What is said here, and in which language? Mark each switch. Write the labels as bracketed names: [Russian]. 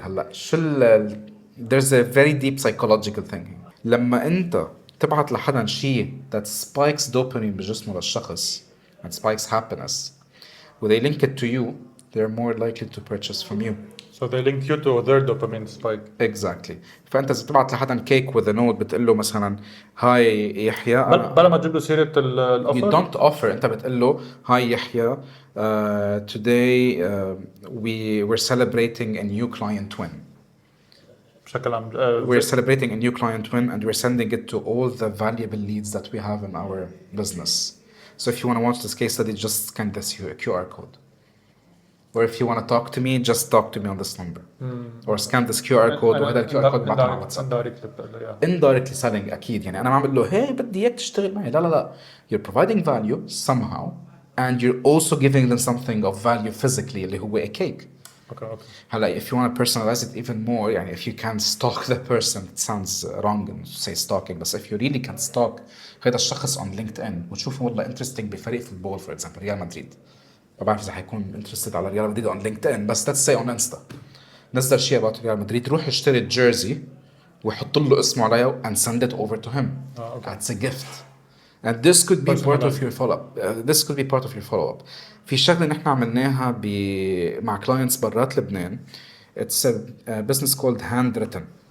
[Arabic] هلا شو [English] there's a very deep psychological thing here. [Arabic] لما أنت تبعث لحدا شيء [English] that spikes dopamine [Arabic] بجسمه للشخص [English] and spikes happiness when they link it to you they're more likely to purchase from you. So they link you to their dopamine spike. Exactly. [Arabic] فأنت إذا بتبعت لحدا كيك [English] with a note [Arabic] بتقول له مثلا هاي يحيى بلا ما تجيب له سيرة الأوفر. [English] You don't offer. [Arabic] أنت بتقول له هاي [English] يحيى today we're celebrating a new client win. [Arabic] بشكل عام. [English] We're celebrating a new client win and we're sending it to all the valuable leads that we have in our business. So if you want to watch this case study just scan this QR code. Or if you want to talk to me, just talk to me on this number. Or scan this QR code وهذا ال QR code [Arabic] بعته على واتساب. [English] Indirectly selling [Arabic] أكيد يعني أنا ما عم بقول له hey بدي إياك تشتغل معي لا. [English] You're providing value somehow and you're also giving them something of value physically [Arabic] اللي هو [English] a cake. Okay. هلا if you want to personalize it even more يعني if you can stalk the person it sounds wrong to say stalking but if you really can stalk [Arabic] هذا الشخص [English] on LinkedIn [Arabic] وتشوفه والله [English] interesting بفريق football for example Real Madrid. [Arabic] ما بعرف إذا حيكون interested على ريال مدريد on LinkedIn بس [English] let's say on Insta [Arabic] نزل شيء about ريال مدريد روح اشتري الجيرزي ويحط له اسمه عليها [English] and send it over to him. That's a gift and this could be part of your follow-up. [Arabic] في شغلة نحن عملناها مع clients برات لبنان. [English] It's a business called handwritten.